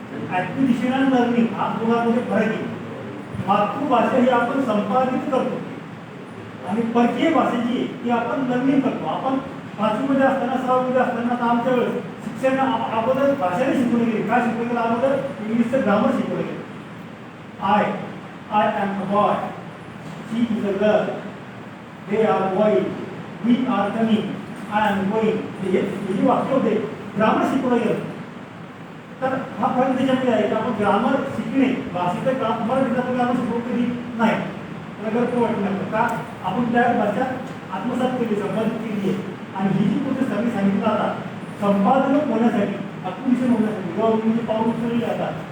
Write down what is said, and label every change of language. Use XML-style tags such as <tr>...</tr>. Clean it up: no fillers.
<mr>Acquisition आणि learning हा दोघांमध्ये फरक आहे. मातृभाषा ही आपण संपादित करतो आणि परकीय भाषा जी आहे ती आपण लर्निंग करतो. आपण 5वीमध्ये असताना 6वीमध्ये असताना आता आमच्या वेळेस शिक्षण अगोदर भाषेने शिकवले गेले. काय शिकवले गेलं अगोदर? इंग्लिशचं ग्रामर शिकवलं गेलं.</mr> <en>I am a boy, she is a girl, they are going, we are coming, I am going.</en> <mr>हे जी वाक्य होते ग्रामर शिकवलं गेलं. तर हा फरक त्याच्यामध्ये आहे की आपण ग्रामर शिकणे भाषेचं मराठीचं आपण ग्रामर शिकवू कधी नाही. मला गरज वाटत नाही का आपण त्या भाषा आत्मसात केली, संपादित केली आहे. आणि ही जी प्रोसेस सगळी सांगितलं आता संपादन होण्यासाठी, अकुशल होण्यासाठी गव्हर्नमेंटचे पाऊल उचलले जातात.</mr>